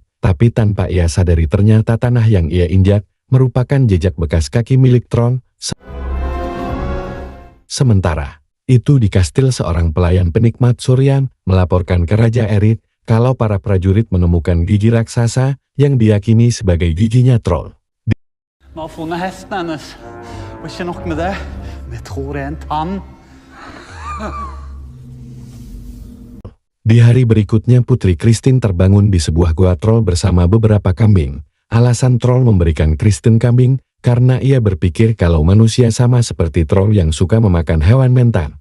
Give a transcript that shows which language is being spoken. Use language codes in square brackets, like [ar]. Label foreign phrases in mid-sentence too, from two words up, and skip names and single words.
[id] Tapi tanpa ia sadari ternyata tanah yang ia injak merupakan jejak bekas kaki milik troll. Sementara itu di kastil, seorang pelayan penikmat Suryan melaporkan ke Raja Erik kalau para prajurit menemukan gigi raksasa yang diyakini sebagai giginya troll. [no] Vi har funnet hesten hennes, og ikke nok med det, vi tror det er en tann. [id] Di hari berikutnya Putri Christine terbangun di sebuah gua troll bersama beberapa kambing. Alasan troll memberikan Christine kambing karena ia berpikir kalau manusia sama seperti troll yang suka memakan hewan mentan.